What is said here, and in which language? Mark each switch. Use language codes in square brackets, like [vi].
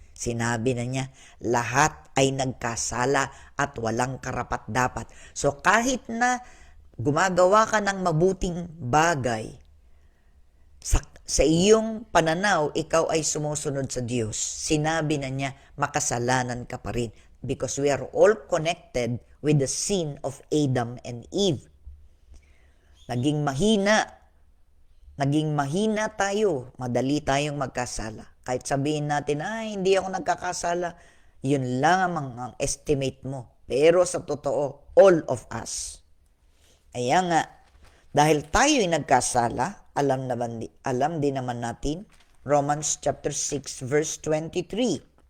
[tl] Sinabi na niya, lahat ay nagkasala at walang karapat-dapat. So kahit na gumagawa ka ng mabuting bagay, sa iyong pananaw, ikaw ay sumusunod sa Diyos. Sinabi na niya, makasalanan ka pa rin. [en] Because we are all connected with the sin of Adam and Eve. [tl] Naging mahina naging mahina tayo, madali tayong magkasala. Kahit sabihin natin, ay, hindi ako nagkakasala, yun lang ang estimate mo. Pero sa totoo, [en] all of us. [tl] Kaya nga, dahil tayo'y nagkasala, alam din naman natin, Romans chapter 6 verse 23.